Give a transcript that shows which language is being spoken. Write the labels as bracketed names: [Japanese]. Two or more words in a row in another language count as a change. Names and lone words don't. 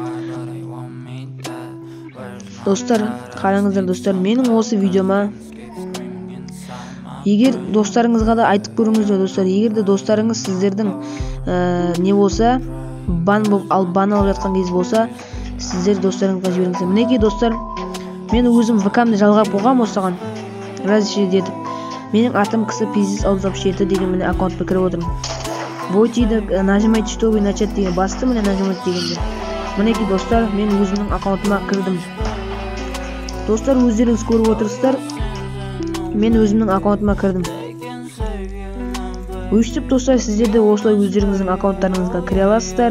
[Kazakh] Достар, қараңыздар достар, менің осы видеома егер достарыңызға да айтып көріңіздер достар, егер де достарыңыз сіздердің не болса, бан алып жатқан кез болса, сіздер достарыңызға жіберіңіздер. Мінекей достар, мен өзім ВК-мды жалғап қойғам осыған разрешить етіп. Менің атым кісі пиздец 667 деген міне аккаунтқа кіріп отырмын. Войтиді [Russian] нажимайте, чтобы начать [Kazakh] деген басты, міне нажимать дегенде. Мінекей достар, мен өзімнің аккаунтыма кірдім. Достар, өздеріңіз көріп отырсыздар, мен өзімнің аккаунтыма кірдім. Өйстіп достар, сіздер де осылай өздеріңіздің аккаунттарыңызға кіре аласыздар.